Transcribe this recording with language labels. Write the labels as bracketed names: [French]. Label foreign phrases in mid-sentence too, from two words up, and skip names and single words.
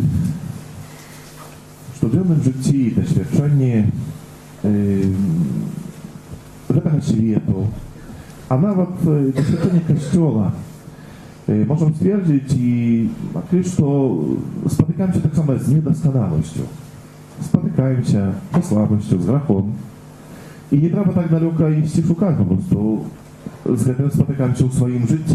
[Polish] codziennym życiu i doświadczeniu [Belarusian] гэтага свету, [Polish] а нават doświadczenie Kościoła, możemy stwierdzić i odkryć, że spotykamy się tak samo z niedoskonałością. Spotykamy się ze słabością, z grachom. I nie trzeba tak daleko iść i szukać, po prostu z tym spotykamy się w swoim życiu.